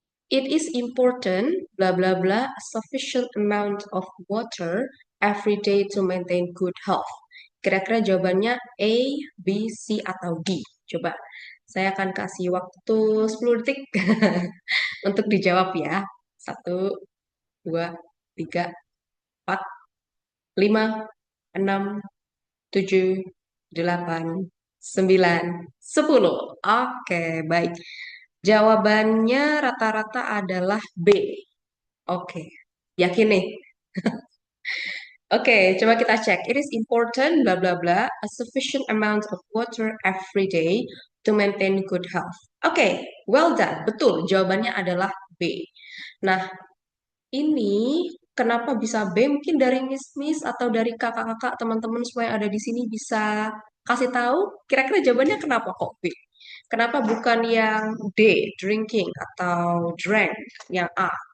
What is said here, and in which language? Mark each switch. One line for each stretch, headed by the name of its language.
English: It is important, bla bla bla, a sufficient amount of water every day to maintain good health.
Indonesian: Kira-kira jawabannya A, B, C, atau D? Coba, saya akan kasih waktu 10 detik untuk dijawab ya. 1, 2, 3, 4, 5, 6, 7, 8, 9, 10. Oke, baik. Jawabannya rata-rata adalah B. Oke, yakin nih? Oke, coba kita cek.
English: It is important, bla bla bla, a sufficient amount of water every day to maintain good health. Oke, well done.
Indonesian: Betul, jawabannya adalah B. Nah, ini kenapa bisa B? Mungkin dari Miss atau dari kakak-kakak teman-teman semua yang ada di sini bisa kasih tahu kira-kira jawabannya kenapa kok B? Kenapa bukan yang D, drinking atau drank, yang A?